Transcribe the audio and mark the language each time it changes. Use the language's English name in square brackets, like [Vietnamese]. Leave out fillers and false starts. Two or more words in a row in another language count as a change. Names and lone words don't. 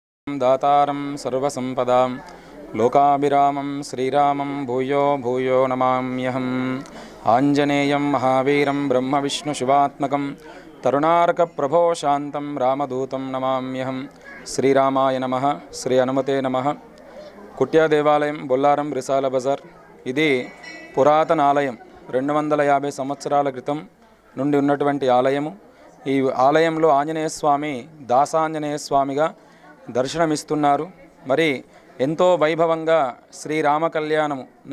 [Sanskrit] दातारं सर्वसंपदां लोकाभिरामं श्रीरामं भूयो भूयो नमाम्यहम् आञ्जनेयं महावीरं ब्रह्मविष्णुशिवात्मकं तरुणार्कप्रभो शान्तं रामदूतं नमाम्यहं श्रीरामाय नमः श्री हनुमते नमः कुट्या देवालयं बोल्लारं रिसाल बजार् [Telugu] ఇది పురాతన ఆలయం 250 సంవత్సరాల క్రితం నుండి ఉన్నటువంటి ఆలయము ఈ ఆలయంలో ఆంజనేయ స్వామి దాసాంజనేయ స్వామిగా దర్శనమిస్తున్నారు మరి ఎంతో వైభవంగా శ్రీరామ కళ్యాణము